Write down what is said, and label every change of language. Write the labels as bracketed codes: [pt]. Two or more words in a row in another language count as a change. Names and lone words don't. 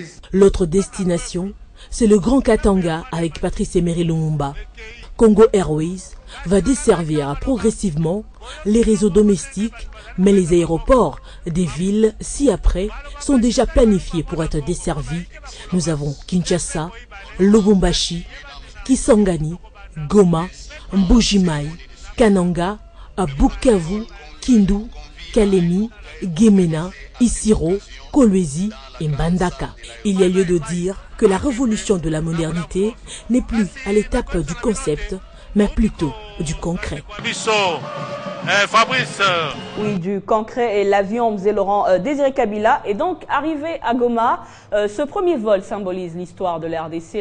[fr] L'autre destination, c'est le Grand Katanga avec Patrice Emery Lumumba. Congo Airways va desservir progressivement les réseaux domestiques, mais les aéroports des villes ci-après sont déjà planifiés pour être desservis. Nous avons Kinshasa, Lubumbashi, Kisangani, Goma, Mbuji-Mayi, Kananga, Bukavu, Kindu, Kalemi, Gemena, Isiro, Kolwezi et Mbandaka. Il y a lieu de dire que la révolution de la modernité n'est plus à l'étape du concept, mais plutôt du concret. Oui, du concret, et l'avion M. Laurent Désiré Kabila est donc arrivé à Goma. Ce premier vol symbolise l'histoire de la RDC.